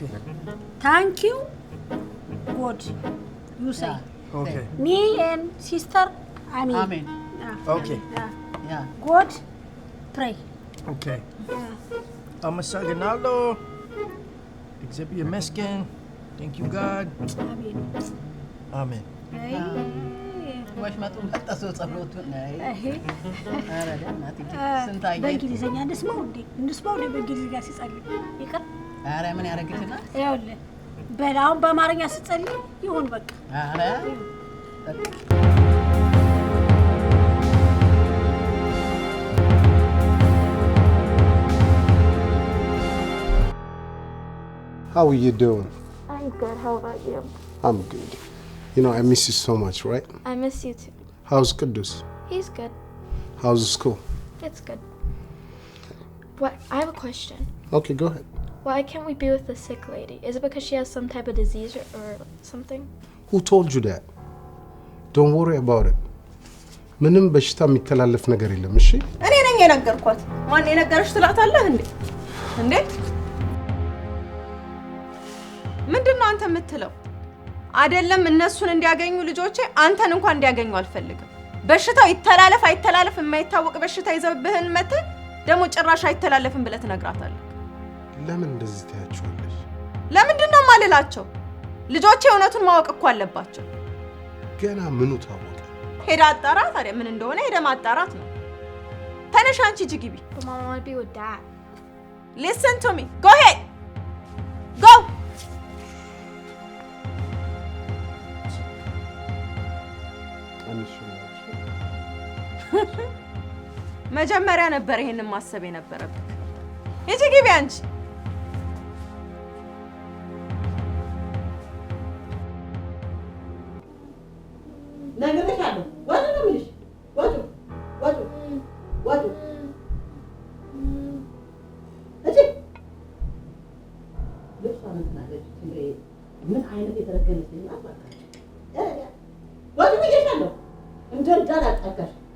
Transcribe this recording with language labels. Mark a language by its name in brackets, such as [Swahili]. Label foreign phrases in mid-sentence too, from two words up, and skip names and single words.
[English] Thank you, God. You say. Okay. Me and sister, Amen. Amen. Okay. Yeah. God, pray. Okay. Yeah. I'm a Saganalo. Exhibit Meskin. Thank you, God. Amen. Amen. [Amharic] ወሽመጡ መጣሶ ጸሎቱ ነይ አረዳ እናት ስንታየ በእንግሊዘኛ እንስማው በእንግሊዝኛ ሲጸልይ ይቅር አረ ምን ያረግልናል? ይኸውልህ በላውን በአማርኛ ሲጸልይ ይሁን በቃ አረ [English] How are you doing? I'm good. How about you? I'm good. You know, I miss you so much, right? I miss you too. How's Kudus? He's good. How's school? It's good. What? I have a question. Okay, go ahead. Why can't we be with the sick lady? Is it because she has some type of disease or something? Who told you that? Don't worry about it. [Amharic] ምንም በሽታ የሚተላለፍ ነገር የለም። እሺ እኔ ነኝ የነገርኳት። ማን የነገርሽ ትላታለህ እንዴ? ምንድነው አንተ የምትለው? አይደለም እነሱን እንዲያገኙ ልጆቼ አንተን እንኳን እንዲያገኙ አልፈልግም። በሽታው ይተላለፍ አይተላለፍ የማይታወቅ በሽታ ይዘብህን መተህ ደግሞ ጭራሽ አይተላለፍም ብለህ ትነግራታለህ። ለምን እንደዚህ ታያቸዋለሽ? ለምንድነው ማለላቸው? ልጆቼ እውነቱን ማወቅ እኮ አለባቸው። ገና ምኑ ታወቀ? ሄዳ አጣራ። ታዲያ ምን እንደሆነ ሄደ ማጣራት ነው። ተነሽ አንቺ ሂጂ ግቢ። [English] But Mom, I want to be with Dad. Listen to me. Go ahead. Go. [Amharic] መጀመሪያ ነበር ይሄንን ማሰብ የነበረብህ። ሂጂ ግቢ አንቺ። ነግሬሻለሁ። ወጡ ነው የምልሽ። ወጡ እሺ። ልብሷን እንትን አለች። ምን አይነት የተረገመች ናት እባክህ። ወጡ ብዬሻለሁ። እንዳላጣጋሽ